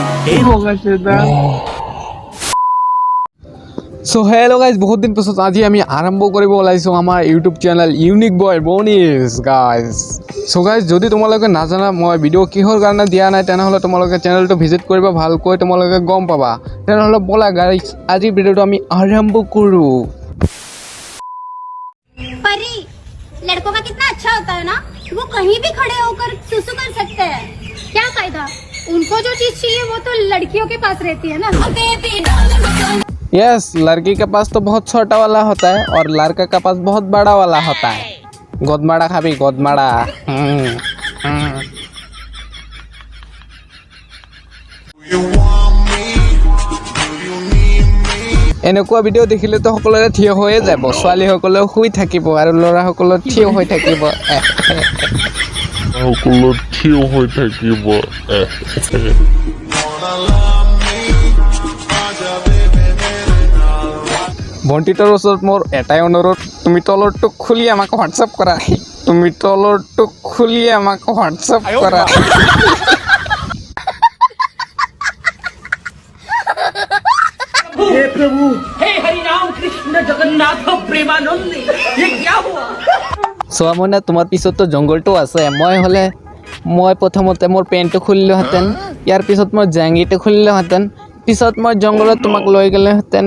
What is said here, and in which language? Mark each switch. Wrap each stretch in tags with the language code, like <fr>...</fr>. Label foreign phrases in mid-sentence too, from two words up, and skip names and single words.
<as>সো</as> <en>Hello guys,</en> <as>বহুত দিন পিছত আজি আমি আৰম্ভ কৰিব ওলাইছোঁ আমাৰ ইউটিউব চেনেল ইউনিক বয় বনিজ গাইজ।</as> <en>So guys,</en> <as>যদি তোমালোকে নাজানা মই ভিডিঅ' কিহৰ কাৰণে দিয়া নাই তেনেহ'লে তোমালোকে চেনেলটো ভিজিট কৰিব, ভালকৈ তোমালোকে গম পাবা। তেনেহ'লে ব'লা গাইজ, আজিৰ ভিডিঅ'টো আমি আৰম্ভ কৰোঁ।</as> <hi>परी लड़कों का कितना अच्छा होता है ना, वो कहीं भी खड़े होकर सुसु कर सकते हैं। क्या फायदा, उनको जो चीज चाहिए वो तो लड़कियों के पास रहती है ना। यस, लड़की के पास तो बहुत छोटा वाला होता है और लड़का के पास बहुत बड़ा वाला होता है। गोदमाड़ा खाबी गोदमाड़ा।</hi> <as>এনেকুৱা ভিডিঅ' দেখিলেতো সকলোৰে থিয় হৈয়ে যাব, ছোৱালীসকলেও শুই থাকিব আৰু ল'ৰাসকলেও থিয় হৈ থাকিব। ভণ্টিটোৰ ওচৰত মোৰ এটাই অনুৰোধ, তুমি তলৰটো খুলি আমাক হোৱাটছআপ কৰা।</as> <hi>हे प्रभु, हे हरि राम कृष्ण जगन्नाथ प्रेमानंद, ये क्या हुआ?</hi> <as>চোৱা মইনা, তোমাৰ পিছততো জংঘলটো আছে। মই প্ৰথমতে মোৰ পেণ্টটো খুলিলোহেঁতেন, ইয়াৰ পিছত মই জাংগীটো খুলিলোহেঁতেন, পিছত মই জংঘলত তোমাক লৈ গ'লোহেঁতেন।</as>